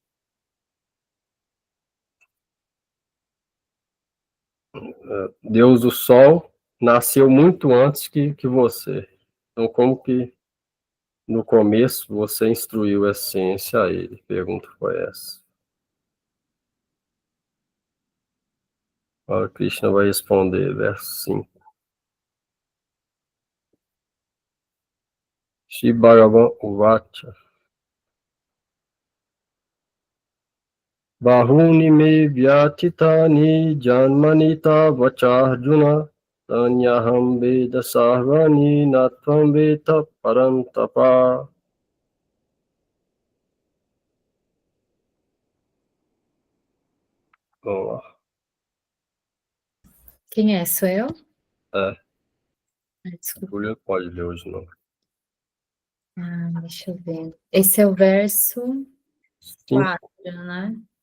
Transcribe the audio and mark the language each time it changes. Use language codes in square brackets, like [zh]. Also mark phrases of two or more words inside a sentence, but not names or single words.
[pt] Deus do Sol nasceu muito antes que você. Então, como que no começo você instruiu a ciência a ele? A pergunta foi essa. Agora Krishna vai responder, verso 5. [sa] श्री भगवान् उवाच. बहूनि मे व्यतीतानि जन्मानि तव चार्जुन तान्यहं वेद सर्वाणि न त्वं वेद परन्तप. [pt] Vamos lá. Quem é? Sou eu? Desculpa. Júlia pode ler hoje, não. Deixa eu ver. Esse é o verso 4, né?